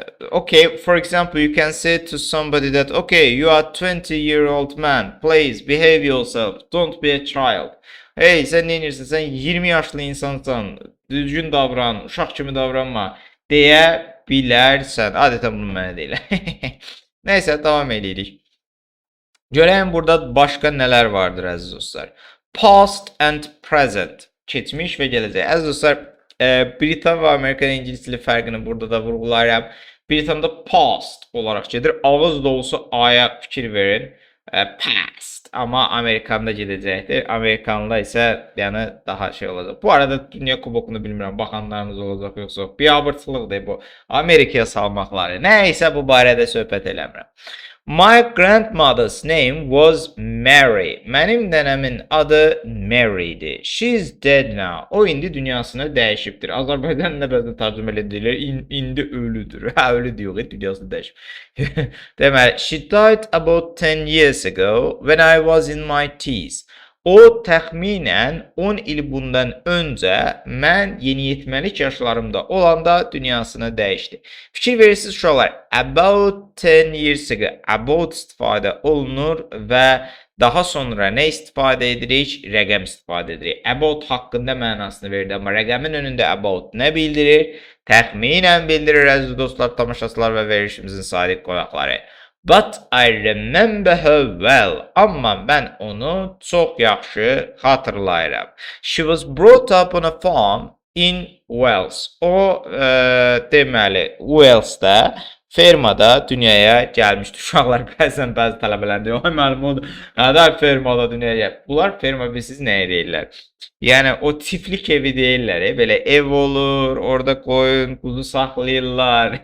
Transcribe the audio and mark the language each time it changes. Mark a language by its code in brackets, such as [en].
[en] Okay, for example, you can say to somebody that, okay, you are 20-year-old man. Please behave yourself. Don't be a child. [az] Hey, sən nə edirsən? Sən 20 yaşlı insansan. Düzgün davran, uşaq kimi davranma deyə bilərsən. Adətən bunu mənə deyirlər. Nəysə, davam edirik. Görəyim burada başqa nələr vardır əziz dostlar. Past and present. Keçmiş və gələcək. Əziz dostlar, Britan və Amerikan İngilis dili fərqini burada da vurğulayıram. Britanda past olaraq gedir. Ağız dolusu aya fikir verin. Past. Amma Amerikanda gedəcəkdir. Amerikanla isə yəni daha şey olacaq. Bu arada Dünya Kubokunu bilmirəm. Baxanlarınız olacaq yoxsa. Biabırçılıqdır bu. Amerikaya salmaqları. Nəysə bu barədə söhbət eləmirəm. [en] My grandmother's name was Mary. [az] Mənim nənəmin adı Mary'dir. [en] She's dead now. [az] O indi dünyasını dəyişibdir. Azərbaycan nə bəzən tərcümə edilir. İndi ölüdür. Hə, ölü deyirik, dünyasını dəyişib. [en] Deməli, she died about 10 years ago when I was in my teens. [az] O təxminən 10 il bundan öncə mən yeniyetməlik yaşlarımda olanda dünyasını dəyişdi. Fikir verirsiniz uşaqlar, about 10 years ago, about istifadə olunur və daha sonra nə istifadə edirik? Rəqəm istifadə edirik. About haqqında mənasını verir, amma rəqəmin önündə about nə bildirir? Təxminən bildirir əziz dostlar, tamaşaçılar və verilişimizin sadiq qonaqları. [en] But I remember her well. [az] Amma mən onu çox yaxşı xatırlayıram. [en] She was brought up on a farm in Wales. [az] O deməli Wales'da fermada dünyaya gəlmişdi. Uşaqlar bəzən bəzi tələbələr deyir, "Ay müəllim, o nədir fermada dünyaya gəlib?" Bunlar ferma bilsiz nəyə deyirlər? Yəni o çiftlik evi deyirlər, belə ev olur, orada qoyun, quzu saxlayırlar.